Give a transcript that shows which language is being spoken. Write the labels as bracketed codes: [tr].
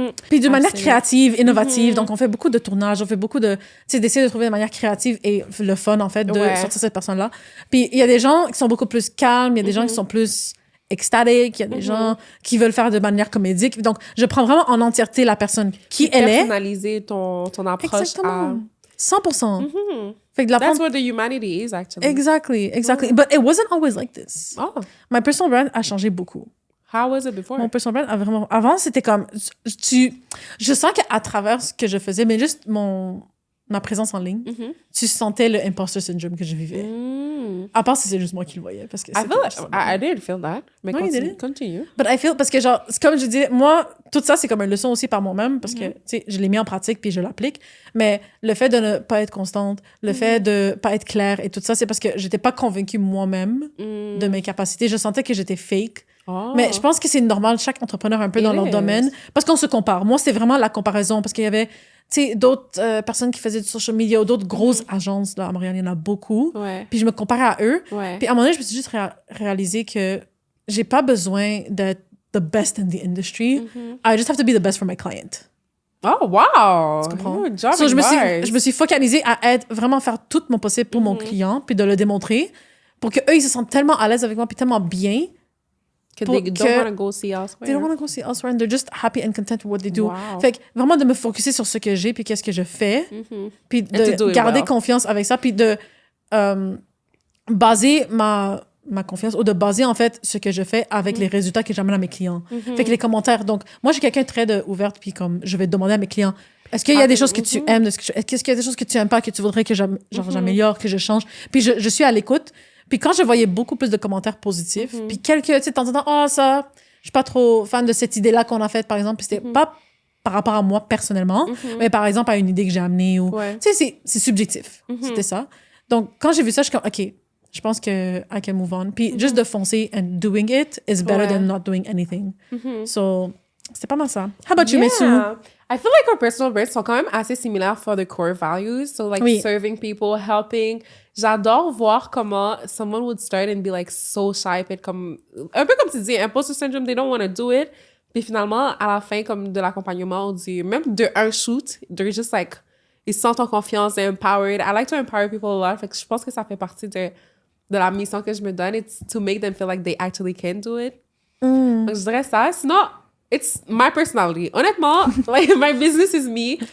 [fr] Puis d'une manière créative, innovative. Donc, on fait beaucoup de tournages, on fait beaucoup de... Tu sais, d'essayer de trouver une manière créative et le fun, en fait, de sortir cette personne-là. Puis il y a des gens qui sont beaucoup plus calmes, il y a des gens qui sont plus extatiques, il y a des gens qui veulent faire de manière comédique. Donc, je prends vraiment en entièreté la personne qui elle est. Personnaliser ton approche Exactement. 100%. Fait que [en] That's what the humanity is, actually. Exactly. But it wasn't always like this. Oh. My personal brand [fr] a changé beaucoup. [en] How was it before? [fr] Mon personal brand a vraiment... Avant, c'était comme... Je sens qu'à travers ce que je faisais, mais juste ma présence en ligne, tu sentais le imposter syndrome que je vivais. À part si c'est juste moi qui le voyais. Parce que [en] I didn't feel that. [fr] Mais [en] No, you didn't. [fr] continue. [en] But I feel... [fr] Parce que, genre, comme je disais, moi, tout ça, c'est comme une leçon aussi par moi-même, parce que, tu sais, je l'ai mis en pratique, puis je l'applique. Mais le fait de ne pas être constante, le fait de pas être claire et tout ça, c'est parce que j'étais pas convaincue moi-même de mes capacités. Je sentais que j'étais fake. Mais je pense que c'est normal, chaque entrepreneur un peu dans leur domaine, parce qu'on se compare. Moi, c'est vraiment la comparaison, parce qu'il y avait, tu sais, d'autres personnes qui faisaient du social media ou d'autres grosses agences, là, à Montréal, il y en a beaucoup. Puis je me comparais à eux. Puis à un moment donné, je me suis juste réalisé que j'ai pas besoin d'être [en] the best in the industry. I just have to be the best for my client. Oh, wow! [fr] Tu comprends? [en] So [fr] je me suis focalisée à vraiment faire tout mon possible pour mon client, puis de le démontrer, pour qu'eux, ils se sentent tellement à l'aise avec moi, puis tellement bien, [en] They don't want to go see elsewhere. They don't want to go see elsewhere and they're just happy and content with what they do. Wow. [fr] Fait que vraiment de me focuser sur ce que j'ai puis qu'est-ce que je fais. Puis de garder confiance avec ça. Puis de baser ma confiance ou de baser en fait ce que je fais avec les résultats que j'amène à mes clients. Fait que les commentaires. Donc, moi, j'ai quelqu'un très ouverte puis comme je vais demander à mes clients est-ce qu'il y a des choses que tu aimes? Est-ce qu'il y a des choses que tu aimes pas que tu voudrais que j'améliore, que je change? Puis je suis à l'écoute. Puis quand je voyais beaucoup plus de commentaires positifs, puis quelques, tu sais, de temps en temps, oh, ça, je suis pas trop fan de cette idée-là qu'on a faite, par exemple, puis c'était pas par rapport à moi personnellement, mais par exemple à une idée que j'ai amenée ou, tu sais, c'est subjectif. C'était ça. Donc, quand j'ai vu ça, je suis comme, OK, je pense que [en] I can move on. [fr] Puis juste de foncer [en] and doing it is better than not doing anything. [fr] So, c'était pas mal ça. [en] How about you, [fr] Metsu? [en] I feel like our personal brands [fr] sont quand même assez similaires [en] for the core values. So, like, serving people, helping. [fr] J'adore voir comment [en] someone would start and be, like, so shy. [fr] Puis comme, un peu comme tu dis, imposter syndrome, [en] they don't want to do it. [fr] Puis finalement, à la fin, comme de l'accompagnement, même de un shoot, [en] they're just, like, [fr] ils se sentent en confiance, [en] they're empowered. I like to empower people a lot. [fr] Fait que je pense que ça fait partie de la mission que je me donne. [en] It's to make them feel like they actually can do it. [fr] Donc, je dirais ça. Sinon, [en] it's my personality. [fr] Honnêtement, [en] like, my business is me.